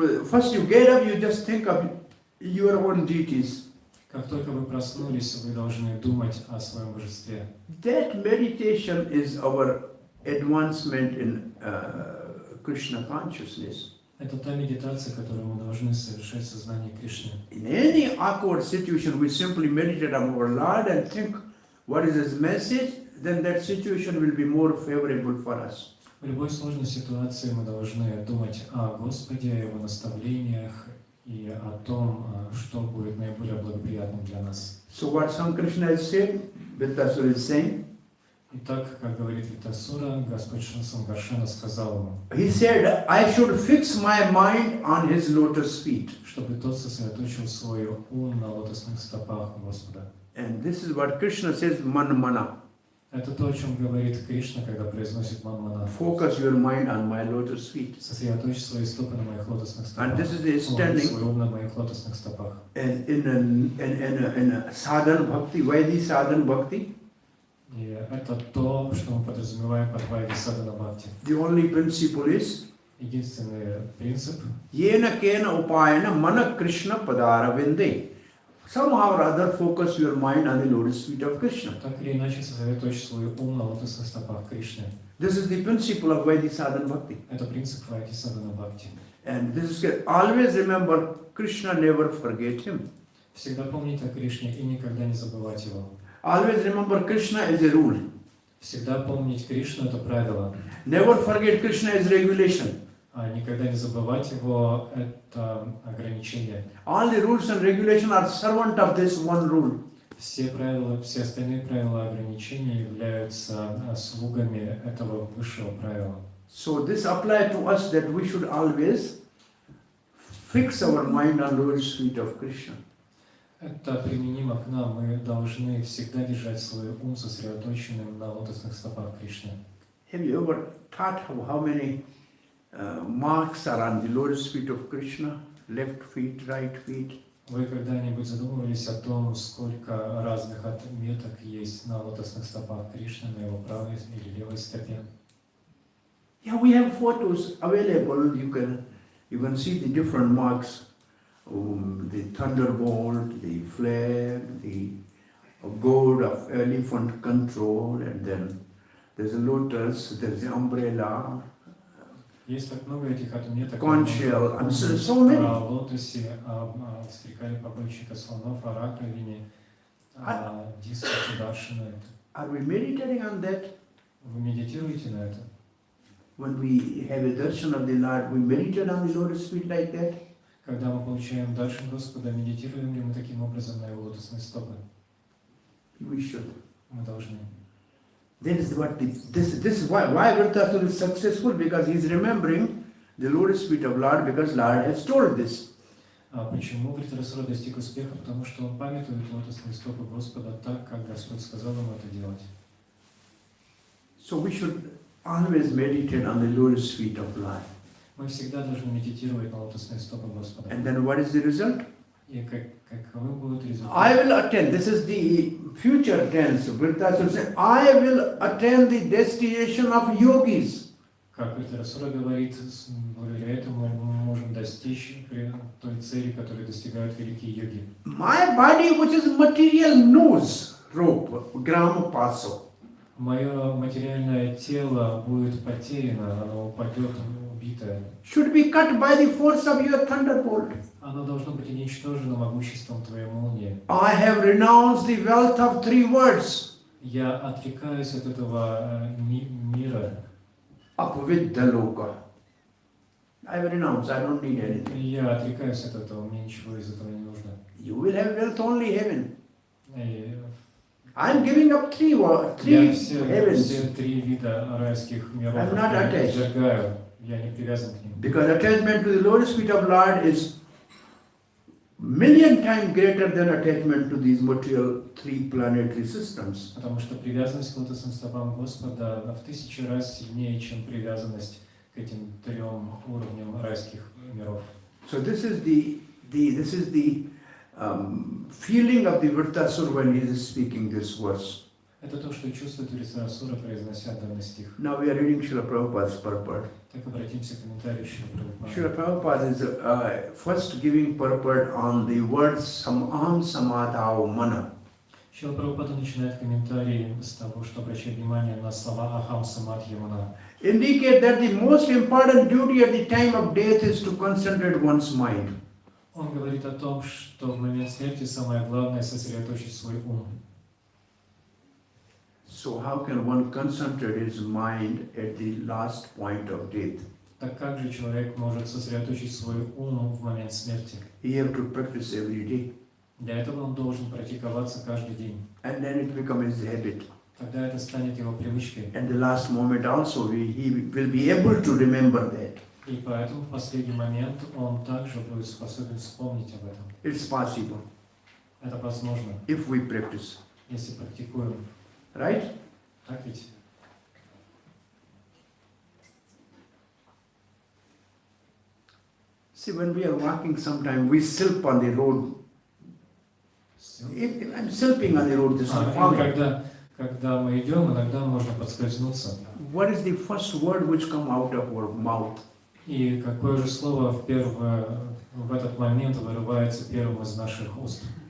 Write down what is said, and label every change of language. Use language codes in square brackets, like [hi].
[en] First you get up, you just think of your own deities. [ru] Как только вы проснулись, вы должны думать о своем божестве. [en] That meditation is our advancement in Krishna consciousness. [ru] Это та медитация, которую мы должны совершать в сознании Кришны. [en] In any awkward situation, we simply meditate on our Lord and think what is His message, then that situation will be more favorable for us. [ru] В любой сложной ситуации мы должны думать о Господе, о Его наставлениях и о том, что будет наиболее благоприятным для нас. [en] So what Sankrishna has said, Vritasura is saying. [ru] Итак, как говорит Вритасура, Господь Санкаршана сказал ему, [en] He said, I should fix my mind on His lotus feet. [ru] чтобы тот сосредоточил свой ум на лотосных стопах Господа. [en] And this is what Krishna says, man mana. [ru] Это то, о чем говорит Кришна, когда произносит ман-мана. [en] Focus your mind on my lotus feet. [ru] Сосредоточь свои стопы на моих лотосных стопах. [en] And this is the standing. [ru] Свой ум на моих лотосных стопах. [en] And in a sadhana bhakti, Vaidhi sadhana bhakti, [ru] И это то, что мы подразумеваем под Вайди Садана Бхакти. [en] the only principle is [ru] Единственный принцип [sa] Yena kena upayana mana Krishna padara vinde. [en] Somehow or other focus your mind on the lotus feet of Krishna. [ru] так или иначе сосредоточь свой ум на лотосных стопах Кришны. [en] This is the principle of Vaidhi sadhana bhakti. [ru] Это принцип Вайди Садана Бхакти. [en] And this is always remember Krishna, never forget Him. [ru] Всегда помнить о Кришне и никогда не забывать его. [en] Always remember Krishna is a rule. [ru] Всегда помнить Кришну — это правило. [en] Never forget Krishna is regulation. [ru] Никогда не забывать его – это ограничение. [en] All the rules and regulations are servant of this one rule. [ru] Все правила, все остальные правила ограничения являются слугами этого высшего правила. [en] So this applies to us that we should always fix our mind on lotus feet of Krishna. [ru] Это применимо к нам. Мы должны всегда держать свой ум сосредоточенным на лотосных стопах Кришны. [en] Have you ever thought how many marks are on the lotus feet of Krishna? Left feet, right feet. [ru] Вы когда-нибудь задумывались о том, сколько разных отметок есть на лотосных стопах Кришны, на его правой или левой стопе? [en] Yeah, we have photos available. You can see the different marks. The thunderbolt, the flag, the gourd of elephant control, and then there's a lotus, there's the umbrella. [ru] Есть так много этих отметок. [en] Conch shell, and so many. [ru] О лотосе, о стрекале погонщика слонов, о раковине, о диске Сударшина. [en] Are we meditating on that? [ru] Вы медитируете на это? [en] When we have a darshan of the Lord, we meditate on the lotus feet like that? [ru] Когда мы получаем даршан Господа, медитируем ли мы таким образом на его лотосные стопы? [en] We should. [ru] Мы должны. [en] This is why Virtasura is successful, because he is remembering the lotus feet of Lord, because Lord has told this. [ru] Почему Вритарасура достиг успеха? Потому что он памятует лотосные стопы Господа так, как Господь сказал ему это делать. [en] So we should always meditate on the lotus feet of Lord. [ru] Мы всегда должны медитировать на лотосные стопы Господа. [en] And then what is the result? [ru] И каковы будут результаты? [en] I will attend. This is the future tense. Virtasura says, I will attend the destination of yogis. [ru] Как Вритарасура говорит, благодаря этому мы можем достичь той цели, которую достигают великие йоги. [en] My body, which is material, knows rope, grama paso. [ru] Мое материальное тело будет потеряно, оно упадет, убитое. [en] Should be cut by the force of your thunderbolt. [ru] Оно должно быть уничтожено могуществом твоей молнии. [en] I have renounced the wealth of 3 words. [ru] Я отрекаюсь от этого мира. [sa] Apvidya loka. [en] I have renounced. I don't need anything. [ru] Я отрекаюсь от этого, мне ничего из этого не нужно. [en] You will have wealth only heaven. [ru] И [en] I'm giving up 3 [ru] я все [en] heavens. [ru] 3 вида райских миров [en] I'm not attached. [ru] отвергаю. Я не привязан к ним. [en] Because attachment to the lotus feet of Lord is million times greater than attachment to these material 3 planetary systems. [ru] Потому что привязанность к лотосным стопам Господа в 1000 раз сильнее, чем привязанность к этим 3 уровням райских миров. [en] So this is the feeling of the Virtasura when he is speaking this verse. [ru] Это то, что чувствует Вритарасура, произнося данный стих. [en] Now we are reading Srila Prabhupada's purport. [ru] Так обратимся к комментарию Шрила [en] Srila [ru] Прабхупады. [en] Prabhupada is first giving purport on the words [sa] aham samadhao mana. [ru] Шрила Прабхупада начинает комментарий с того, что обращает внимание на слова Ахам Самадхи Мана. [en] Indicate that the most important duty at the time of death is to concentrate one's mind. [ru] Он говорит о том, что в момент смерти самое главное сосредоточить свой ум. [en] So how can one concentrate his mind at the last point of death? [ru] Так как же человек может сосредоточить свой ум в момент смерти? [en] He have to practice every day. [ru] Для этого он должен практиковаться каждый день. [en] And then it becomes his habit. [ru] Тогда это станет его привычкой. [en] And the last moment also he will be able to remember that. [ru] И поэтому в последний момент он также будет способен вспомнить об этом. [en] It's possible [ru] Это возможно, [en] if we practice. [ru] если практикуем. [en] Right? [ru] Так ведь? [en] See, when we are walking sometime, we slip on the road. If I'm slipping on the road, this is falling. [ru] Когда мы идем, иногда можно подскользнуться. [en] What is the first word which come out of our mouth? [ru] И какое же слово в этот момент вырывается первым из наших уст?